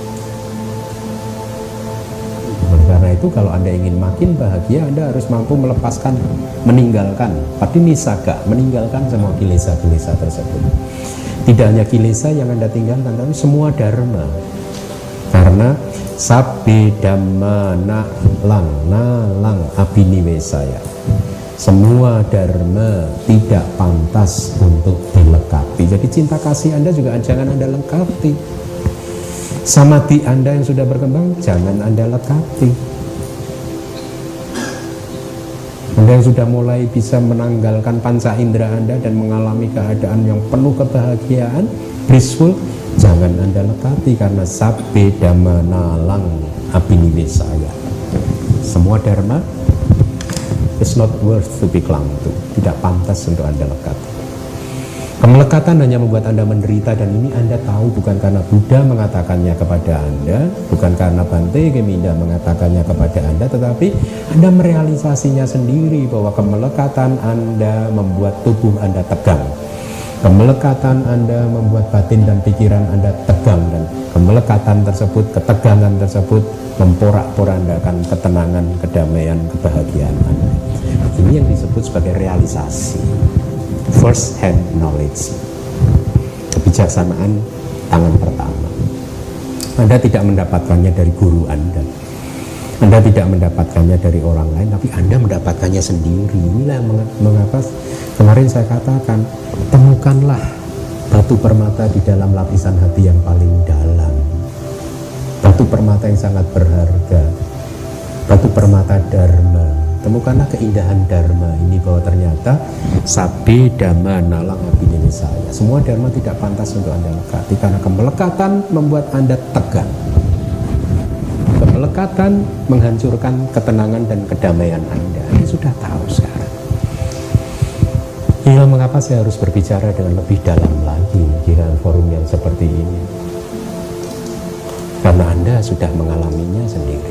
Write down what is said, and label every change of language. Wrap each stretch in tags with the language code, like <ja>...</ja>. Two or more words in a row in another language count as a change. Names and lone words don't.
<id>Karena itu kalau Anda ingin makin bahagia, Anda harus mampu melepaskan, meninggalkan Patinisaga, meninggalkan semua kilesa-kilesa tersebut. Tidak hanya kilesa yang Anda tinggalkan, tapi semua dharma.</id> <pi>Karena sabbe dhamma nalang abhiniwesaya,</pi> <id>semua dharma tidak pantas untuk dilengkapi. Jadi cinta kasih Anda juga jangan Anda lengkapi. Samadhi Anda yang sudah berkembang jangan Anda lengkapi. Anda yang sudah mulai bisa menanggalkan panca indera Anda dan mengalami keadaan yang penuh kebahagiaan, blissful, jangan Anda lengkapi, karena</id> <pi>sabbe dhamma nalang abhiniwesaya.</pi> <id>Semua dharma</id> <en>is not worth to be clung to,</en> <id>tidak pantas untuk Anda lengkapi. Kemelekatan hanya membuat Anda menderita, dan ini Anda tahu bukan karena Buddha mengatakannya kepada Anda, bukan karena Bante Geminda mengatakannya kepada Anda, tetapi Anda merealisasinya sendiri bahwa kemelekatan Anda membuat tubuh Anda tegang. Kemelekatan Anda membuat batin dan pikiran Anda tegang, dan kemelekatan tersebut, ketegangan tersebut memporak-porandakan ketenangan, kedamaian, kebahagiaan Anda. Ini yang disebut sebagai realisasi,</id> <en>first hand knowledge,</en> <id>kebijaksanaan tangan pertama. Anda tidak mendapatkannya dari guru Anda tidak mendapatkannya dari orang lain, tapi Anda mendapatkannya sendiri. Inilah mengapa kemarin saya katakan, temukanlah batu permata di dalam lapisan hati yang paling dalam, batu permata yang sangat berharga, batu permata dharma. Temukanlah keindahan dharma ini, bahwa ternyata</id> <pi>sabbe dhamma nalang abhiniwesaya,</pi> <id>semua dharma tidak pantas untuk Anda lekati, karena kemelekatan membuat Anda tegang. Kemelekatan menghancurkan ketenangan dan kedamaian Anda. Anda sudah tahu sekarang. Inilah mengapa saya harus berbicara dengan lebih dalam lagi di dalam forum yang seperti ini, karena Anda sudah mengalaminya sendiri.</id>